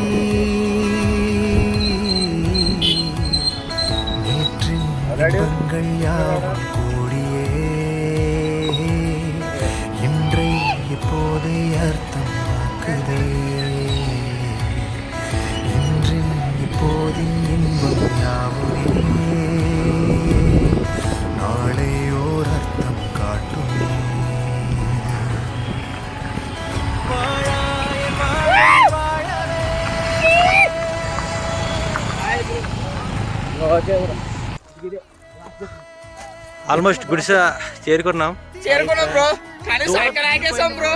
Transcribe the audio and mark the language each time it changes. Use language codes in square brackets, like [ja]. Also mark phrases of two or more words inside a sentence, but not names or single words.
[ta] நேற்றின் இன்பங்கள் யாவும் கூடியே இன்றை இப்போது அர்த்தமாக்குதே இன்றின் இப்போதின் இன்பம் யாவுமே நாளை ஓர் அர்த்தம் காட்டுமே. [te] ఆల్మోస్ట్ గుడిసె చేరుకున్నాం బ్రో. కానీ సాయంకాలం ఆగేసాం బ్రో.